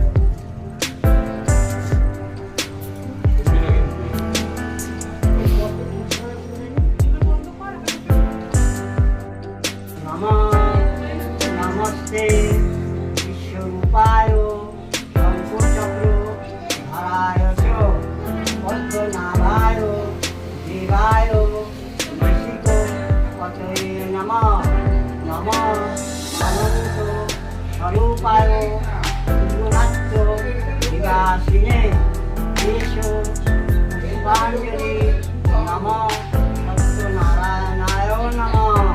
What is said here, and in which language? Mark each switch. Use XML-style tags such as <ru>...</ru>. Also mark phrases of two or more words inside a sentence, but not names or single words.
<sa>নমস্তে বিশ্বরূপায় শঙ্করচক্র ধারায় চ পদ্মনাভায় দেবায় ঋষিক পতয়ে নমঃ। নমঃ অনন্ত স্বরূপায় গুণাত্ম বিকাশিনে দেশ পুষ্পাঞ্জলি নমঃ সত্যনারায়ণায় নমঃ।</sa>